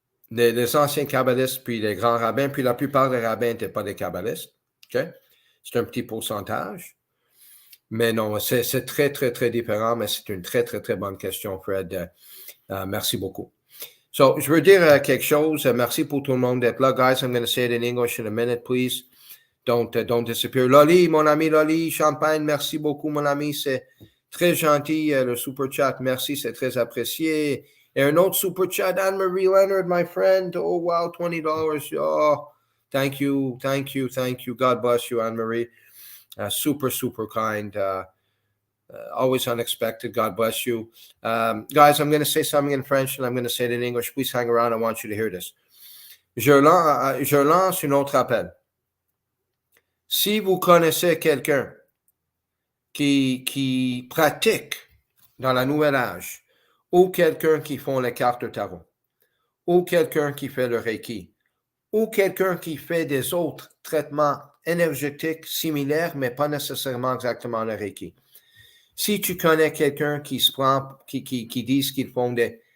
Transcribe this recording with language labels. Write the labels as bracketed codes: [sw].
[fr] Les anciens kabbalistes, puis les grands rabbins, puis la plupart des rabbins n'étaient pas des kabbalistes. Okay? C'est un petit pourcentage. Mais non, c'est très, très, très différent, mais c'est une très, très, très bonne question, Fred. Merci beaucoup. So, je veux dire quelque chose. Merci pour tout le monde d'être là. [en] Guys, I'm going to say it in English in a minute, please. [fr] Don't disappear. Loli, mon ami Loli, Champagne, merci beaucoup, mon ami. C'est très gentil, le super chat. Merci, c'est très apprécié. Et un autre super chat, Anne-Marie Leonard, my friend. Oh, wow, $20. [en] Oh, thank you. God bless you, Anne-Marie. Super, super kind. Always unexpected. God bless you. Guys, I'm going to say something in French and I'm going to say it in English. Please hang around. I want you to hear this. [fr] Je lance un autre appel. Si vous connaissez quelqu'un qui pratique dans la nouvelle âge, ou quelqu'un qui font les cartes de tarot, ou quelqu'un qui fait le Reiki, ou quelqu'un qui fait des autres traitements énergétiques similaires, mais pas nécessairement exactement le Reiki. Si tu connais quelqu'un qui se prend, qui disent qu'ils font des